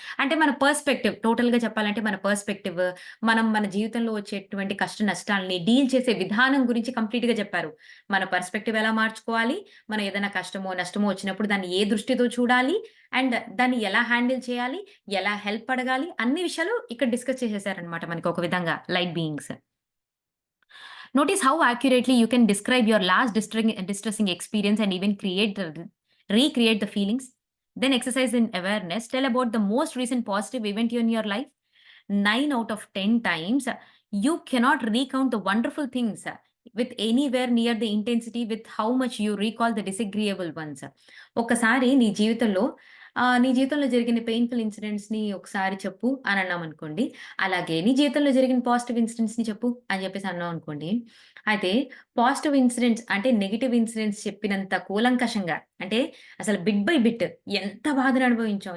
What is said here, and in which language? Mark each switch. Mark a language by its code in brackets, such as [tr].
[te] అంటే మన పర్స్‌పెక్టివ్ టోటల్‌గా చెప్పాలంటే మన పర్స్‌పెక్టివ్, మనం మన జీవితంలో వచ్చేటువంటి కష్ట నష్టాల్ని డీల్ చేసే విధానం గురించి కంప్లీట్‌గా చెప్పారు. మన పర్స్‌పెక్టివ్ ఎలా మార్చుకోవాలి, మనం ఏదైనా కష్టమో, నష్టమో వచ్చినప్పుడు దాన్ని ఏ దృష్టితో చూడాలి? అండ్ దాన్ని ఎలా హ్యాండిల్ చేయాలి? ఎలా హెల్ప్ అడగాలి? అన్ని విషయాలు ఇక్కడ డిస్కస్ చేసేసారనమాట మనకి ఒక విధంగా light beings. [en] Notice how accurately you can describe your last distressing experience and even recreate the feelings. Then exercise in awareness. Tell about the most recent positive event in your life. 9 out of 10 times, you cannot recount the wonderful things with anywhere near the intensity with how much you recall the disagreeable ones. [te] ఒక్కసారి నీ జీవితంలో జరిగిన painful ఇన్సిడెంట్స్‌ని ఒకసారి చెప్పు అని అన్నామనుకోండి. అలాగే నీ జీవితంలో జరిగిన పాజిటివ్ ఇన్సిడెంట్స్‌ని చెప్పు అని చెప్పేసి అన్నామనుకోండి. అయితే పాజిటివ్ ఇన్సిడెంట్స్ అంటే నెగెటివ్ ఇన్సిడెంట్స్ చెప్పినంత కూలంకషంగా అంటే అసలు బిట్ బై బిట్ ఎంత బాధను అనుభవించాం.